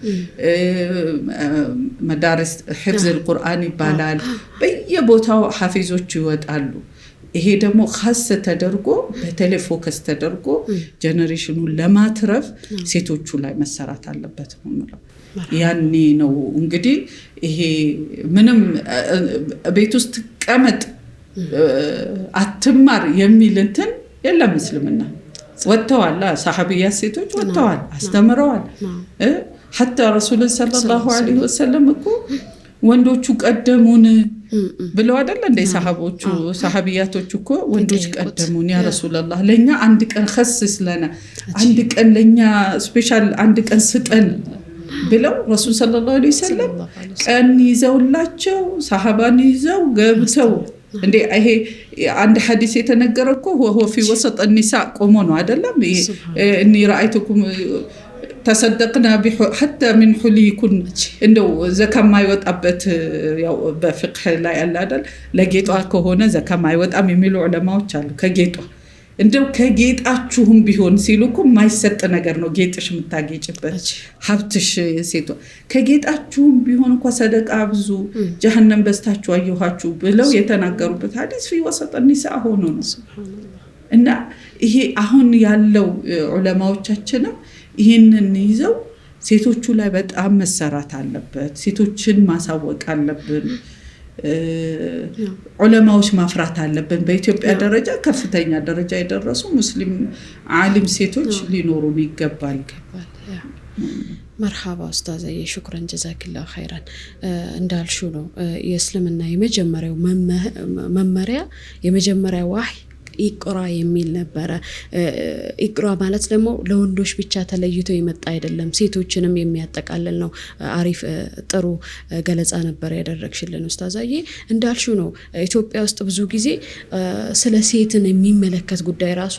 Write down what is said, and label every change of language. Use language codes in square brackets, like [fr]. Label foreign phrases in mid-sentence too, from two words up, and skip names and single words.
[ar] مدارس حفظ القرآن [am] ይባላል በየቦታው ሐፊዞች ይወጣሉ ይሄ ደግሞ ኻስ ተደርጎ በተለይ ፎከስ ተደርጎ ጄነሬሽኑን ለማትረፍ ሴቶቹ ላይ መሰራት አለበት ነው ያኔ ነው እንግዲህ ይሄ ምንም ቤት ውስጥ ቀመጥ አትማር የሚል እንትን የለም እስልምና ወጥተዋል ሰሃቢያ ሴቶች ወጥተዋል አስተምረዋል [ar] حتى رسول صلى الله عليه وسلم [am] እኮ ወንዶቹ ቀደሙን ብለው አይደል እንደ ሰሃቢያቶቹ እኮ ወንዶች ቀደሙን [ar] يا رسول الله [am] ለኛ አንድ ቀን [ar] خصص لنا [am] አንድ ቀን ለኛ ስፔሻል አንድ ቀን ስጠን ብለው [ar] رسول صلى الله عليه [am] ወሰለም ቀን ይዘውላቸው ሰሃባን ይዘው ገብተው እንዴ ይሄ አንድ ሐዲስ የተነገረው [ar] هو في وسط النساء [am] ቆሞ ነው አይደለም እኒ [ar] رأيتكم تصدقنا حتى من [am] حليكن እንደው ዘካማ ይወጣበት ያው በፍቅህ ላይ ያለ አይደል ለጌጧ ከሆነ ዘካማ ይወጣም የሚሉ ዑለማዎች አሉ ከጌጧ እንደው ከጌጣችሁም ቢሆን ሲሉኩ ማይሰጥ ነገር ነው ጌጥሽ ምታጌጭበት ሀብትሽ ሴቷ ከጌጣችሁም ቢሆን እንኳን ሰደቃ ብዙ ጀሃነም በስታችሁ አየኋችሁ ብለው የተናገሩበት ሐዲስ [ar] في وسط النساء [am] ሆኖ ነው እና ይሄ አሁን ያለው ዑለማዎቻችንም ይሄንን ይዘው ሴቶቹ ላይ በጣም መሰራት አለበት ሴቶችን ማሳወቅ አለብን ዑለማዎች ማፍራት አለብን በኢትዮጵያ ደረጃ ከፍተኛ ደረጃ የደረሱ ሙስሊም ዓሊም ሴቶች ሊኖሩ ይገባል [ar] مرحبا استاذه شكرا جزاك الله خيرا [am] እንዳልሹ ነው የእስልምና የመጀመሪያው መመሪያ የመጀመሪያው [ar] وحي اقرأ [am] የሚል ነበር ኢቅራ ማለት ደግሞ ለወንዶች ብቻ ተለይቶ የመጣ አይደለም ሴቶችንም የሚያጠቃልል ነው አሪፍ ጥሩ ገለጻ ነበር ያደረግሽልን ኡስታዛዬ እንዳልሽው ነው ኢትዮጵያ ውስጥ ብዙ ጊዜ ስለ ሴትን የሚመለከት ጉዳይ ራሱ